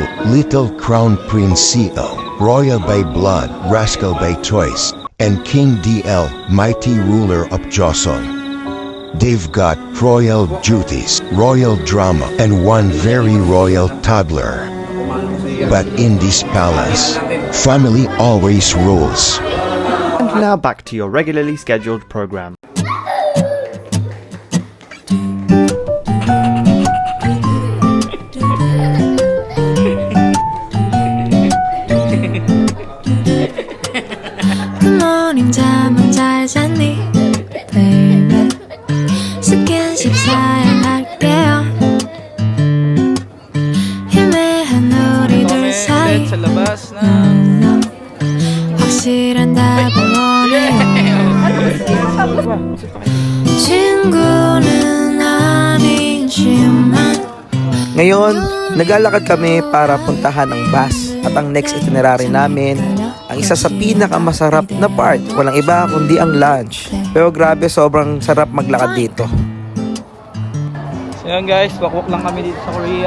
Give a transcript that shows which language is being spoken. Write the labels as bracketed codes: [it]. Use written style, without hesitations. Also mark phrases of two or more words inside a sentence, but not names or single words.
[en] Little Crown Prince CL, royal by blood, rascal by choice, and King DL, mighty ruler of Joseon. They've got royal duties, royal drama, and one very royal toddler. But in this palace, family always rules. And now back to your regularly scheduled program. [ko] 잠은 잘 잤니, baby? 스킨십 사양할게요. 희미한 우리들 사이 [tl] Sa labas na. no, [ko] 확실한 답을 원해요. 친구는 아니지만 [tl] Ngayon, naglalakad kami para puntahan ang bus. At ang [en] next itinerary [tl] namin, ang isa sa pinakamasarap na part. Walang iba kundi ang lunch. Pero grabe, sobrang sarap maglakad dito. So yun guys, walk lang kami dito sa Korea.